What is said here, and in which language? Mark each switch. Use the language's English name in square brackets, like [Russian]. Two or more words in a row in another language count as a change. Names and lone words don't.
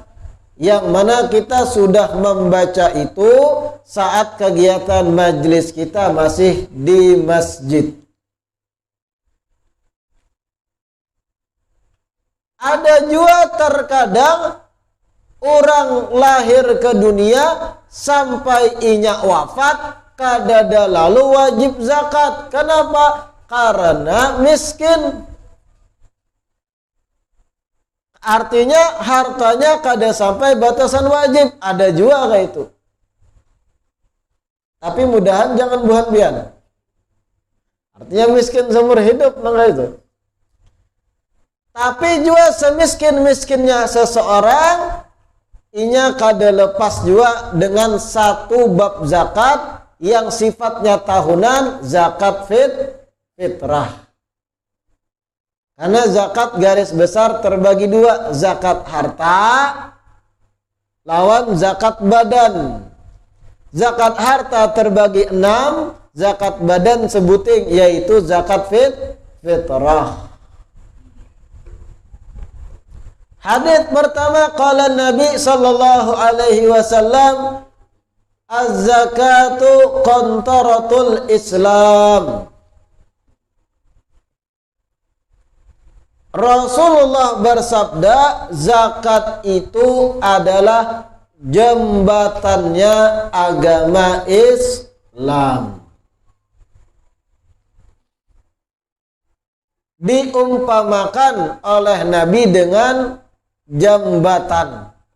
[Indonesian] Yang mana kita sudah membaca itu saat kegiatan majlis kita masih di masjid. Ada juga terkadang orang lahir ke dunia sampai inya wafat [Banjar] kadada lalu [Indonesian] wajib zakat. Kenapa? Karena miskin. Artinya hartanya kada sampai batasan wajib. Ada juga kayak itu. Tapi mudahan jangan buhan-bian. Artinya miskin seumur hidup nggak itu. Tapi juga semiskin-miskinnya seseorang, [Banjar] inya kada [Indonesian] lepas juga dengan 1 bab zakat yang sifatnya tahunan, zakat fitrah. Karena zakat garis besar terbagi 2, zakat harta lawan zakat badan. Zakat harta terbagi 6, zakat badan sebuting yaitu zakat fitrah. Hadits pertama, [Arabic] قال النبي صلى الله عليه وسلم الزكاة قنطرة الإسلام. [Indonesian] Rasulullah bersabda, zakat itu adalah jembatannya agama Islam. Diumpamakan oleh Nabi dengan jembatan.